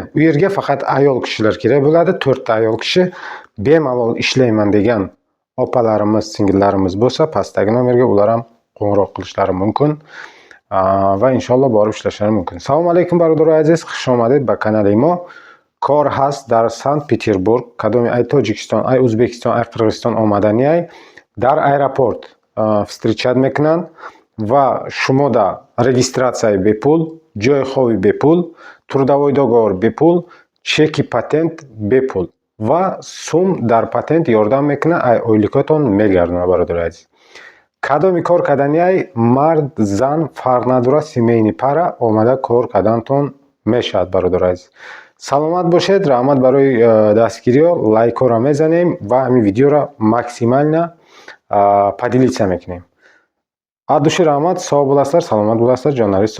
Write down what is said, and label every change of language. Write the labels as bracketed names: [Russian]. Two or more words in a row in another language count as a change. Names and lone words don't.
[Uzbek] U yerga faqat ayol kishilar kerak bo'ladi. 4 ta ayol kishi bemalol ishlayman degan opalarimiz, singillarimiz bo'lsa, pastdagi nomerga ular ham qo'ng'iroq qilishlari mumkin. Va inshaalloh borib ishlashlari mumkin. [Tajik] Assalomu alaykum barodar aziz, xush omadid ba kanalimo. Kor hast dar Sankt-Peterburg, kadomi ay Tojikiston, ay O'zbekiston, ay Qirg'iziston omadaniy dar aeroport встречать мекунанд va shumoda registratsiya bepul, joy xovi bepul, trudavoy do'govor bepul, cheki patent bepul va sum dar patent yordam mekuna ay oylikoton megardona barodar aziz. Kadomi kor kadaniyay mard zan farq nadora semeyniy para omada kor kadanton meshad barodar aziz. Salomat бошед, rahmat барои дастгириё, лайкора мезанем ва ҳамин видеоро [Russian] максимально поделиться [Tajik] мекунем. Аз души rahmat, [Uzbek] sog' bo'lasizlar, salomat bo'lasizlar, jonlaringiz sog'.